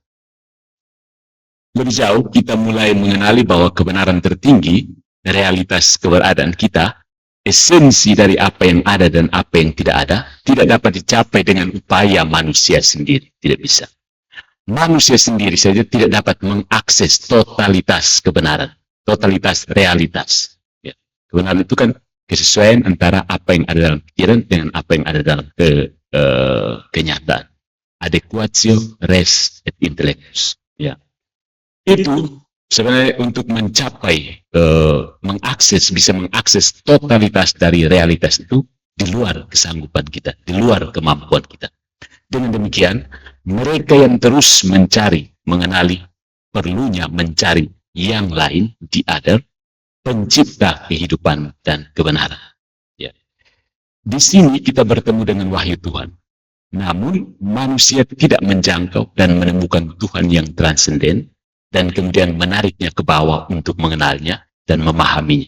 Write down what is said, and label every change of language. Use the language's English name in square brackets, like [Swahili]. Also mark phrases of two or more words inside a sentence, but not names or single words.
[Indonesian] Lebih jauh, kita mulai mengenali bahwa kebenaran tertinggi, realitas keberadaan kita, esensi dari apa yang ada dan apa yang tidak ada, tidak dapat dicapai dengan upaya manusia sendiri. Tidak bisa. Manusia sendiri saja tidak dapat mengakses totalitas kebenaran, totalitas realitas. Ya. Kebenaran itu kan kesesuaian antara apa yang ada dalam pikiran dengan apa yang ada dalam kenyataan. [Latin] Adequatio res et intellectus. [Indonesian] Ya. Itu sebenarnya untuk mencapai, bisa mengakses totalitas dari realitas itu di luar kesanggupan kita, di luar kemampuan kita. Dengan demikian, mereka yang terus mencari, mengenali, perlunya mencari yang lain, [English] the other, [Indonesian] pencipta kehidupan dan kebenaran. Ya. Di sini kita bertemu dengan wahyu Tuhan. Namun manusia tidak menjangkau dan menemukan Tuhan yang transenden dan kemudian menariknya ke bawah untuk mengenalnya dan memahaminya.